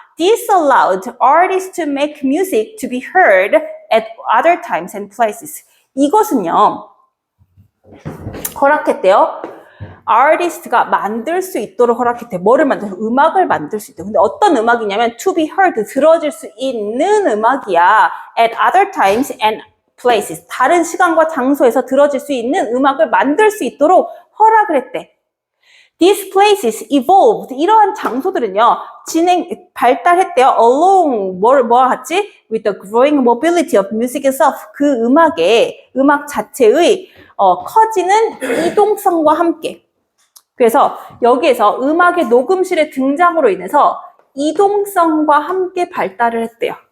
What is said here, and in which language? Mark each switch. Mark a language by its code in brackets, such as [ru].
[en] This allowed artists to make music to be heard at other times and places. [ko] 이것은요, 허락했대요. 아티스트가 만들 수 있도록 허락했대요. 뭐를 음악을 만들 수 있대요. 근데 어떤 음악이냐면 [en] to be heard, [ko] 들어질 수 있는 음악이야. [en] At other times and places. [ko] 다른 시간과 장소에서 들어질 수 있는 음악을 만들 수 있도록 허락을 했대. [en] These places evolved. [ko] 이러한 장소들은요, 발달했대요. Along, 뭐와 같이? [en] With the growing mobility of music itself. [ko] 그 음악 자체의 커지는 이동성과 함께. 그래서 여기에서 음악의 녹음실의 등장으로 인해서 이동성과 함께 발달을 했대요.